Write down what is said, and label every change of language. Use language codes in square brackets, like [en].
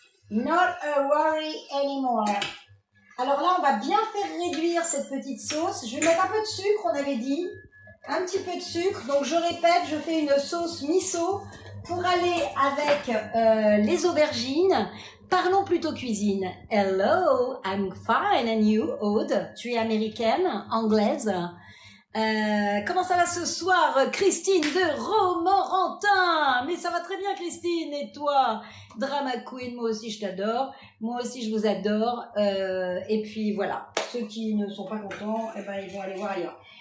[en] Not a worry anymore. [fr] Alors là, on va bien faire réduire cette petite sauce. Je vais mettre un peu de sucre, on avait dit. Un petit peu de sucre. Donc je répète, je fais une sauce miso pour aller avec les aubergines. Parlons plutôt cuisine. [en] Hello, I'm fine and you, Aude? [fr] Tu es américaine, anglaise? Comment ça va ce soir, Christine de Romorantin? Mais ça va très bien, Christine. Et toi, Drama Queen, moi aussi je t'adore. Moi aussi je vous adore. Et puis voilà, ceux qui ne sont pas contents, eh ben, ils vont aller voir ailleurs.